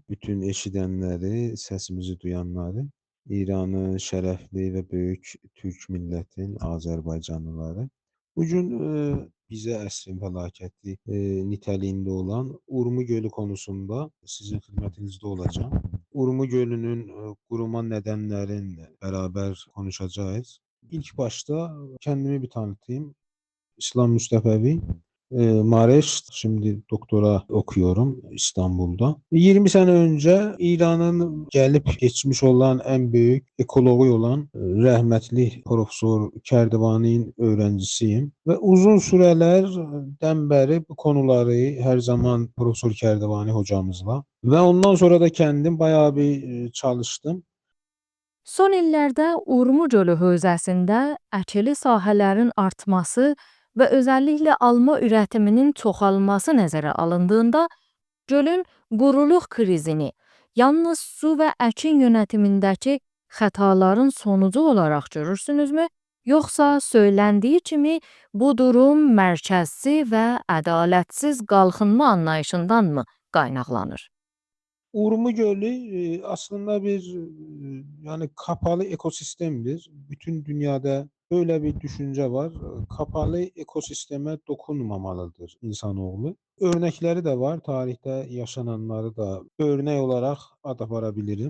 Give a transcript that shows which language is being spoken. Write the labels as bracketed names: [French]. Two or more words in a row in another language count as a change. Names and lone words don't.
[Azerbaijani] Bütün eşidənləri, səsimizi duyanları, İranın şərəfli və böyük Türk millətin, Azərbaycanlıları. Bugün bizə əsrin fəlakəti nitəliyində olan Urmu gölü konusunda sizin xidmətinizdə olacağım. Urmu gölünün quruma nədənlərini bərabər konuşacağız. [Turkish] İlk başta kendimi bir tanıtayım. İslam Müstefevi. Mareş, şimdi doktora okuyorum İstanbul'da. 20 sene önce İran'ın gelip geçmiş olan en büyük ekologu olan rahmetli Profesör Kerdevani'nin öğrencisiyim. Ve uzun sürelerden beri bu konuları her zaman Profesör Kerdevani hocamızla ve ondan sonra da kendim bayağı bir çalıştım. [Azerbaijani] Son illərdə Urmu gölü hövzəsində əkili sahələrin artması və özəlliklə alma ürətiminin çoxalması nəzərə alındığında, gölün quruluq krizini yalnız su və əkin yönetimindəki xətaların sonucu olaraq görürsünüzmü? Yoxsa söyləndiyi kimi bu durum mərkəzsi və ədalətsiz qalxınma anlayışındanmı qaynaqlanır? [Turkish] Urmu Gölü aslında bir yani kapalı ekosistemdir. Bütün dünyada böyle bir düşünce var. Kapalı ekosisteme dokunmamalıdır insanoğlu. Örnekleri de var. Tarihte yaşananları da örnek olarak ad aparabilirim.